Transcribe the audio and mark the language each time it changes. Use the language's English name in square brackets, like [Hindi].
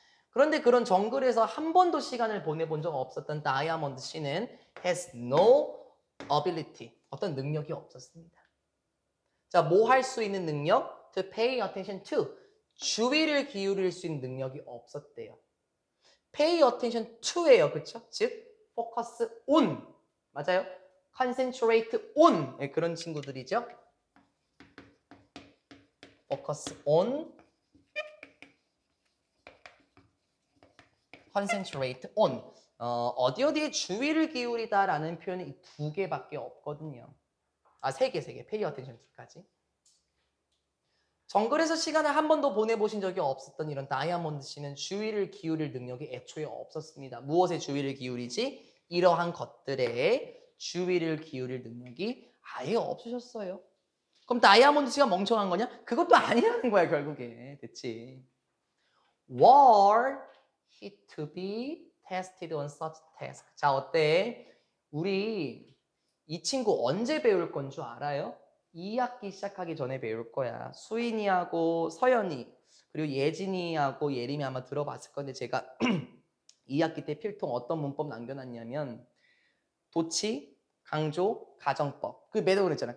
[Korean] 그런데 그런 정글에서 한 번도 시간을 보내본 적 없었던 다이아몬드 씨는 [English] has no ability. [Korean] 어떤 능력이 없었습니다. 자, 뭐 할 수 있는 능력? [English] To pay attention to. [Korean] 주의를 기울일 수 있는 능력이 없었대요. [English] pay attention to예요. [Korean] 그쵸? 즉, [English] focus on. [Korean] 맞아요? [English] concentrate on. [Korean] 네, 그런 친구들이죠. [English] focus on, concentrate on. [Korean] 어디에 주의를 기울이다라는 표현이 이 두 개밖에 없거든요. 세 개. [English] pay attention to까지. [Korean] 정글에서 시간을 한 번도 보내보신 적이 없었던 이런 다이아몬드 씨는 주의를 기울일 능력이 애초에 없었습니다. 무엇에 주의를 기울이지? 이러한 것들에 주의를 기울일 능력이 아예 없으셨어요. 그럼 다이아몬드 씨가 멍청한 거냐? 그것도 아니라는 거야 결국에. 됐지? [English] Were he to be tested on such task? [Korean] 자, 어때? 우리 이 친구 언제 배울 건 줄 알아요? 2학기 시작하기 전에 배울 거야. 수인이하고 서연이 그리고 예진이하고 예림이 아마 들어봤을 건데 제가 2학기 때 필통 어떤 문법 남겨놨냐면 도치, 강조, 가정법. 그 매도 그랬잖아.